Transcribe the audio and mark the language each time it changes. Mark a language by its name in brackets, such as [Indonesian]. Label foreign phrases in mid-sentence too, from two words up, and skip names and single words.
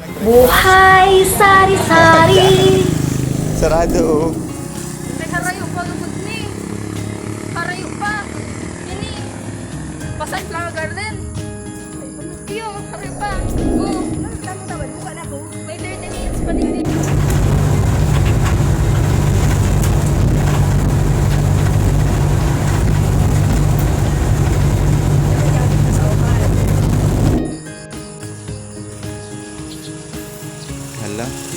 [Filipino] Buhay sari-sari. Sarado. [Bikol] May harayo pa lugod ni. Harayo pa. Yan ni. Pasay Flower Garden. Iyo, harayo pa. [English] Go. [Filipino] Tama na ba? Buka na ko. May 30 minutes pa din. Hala.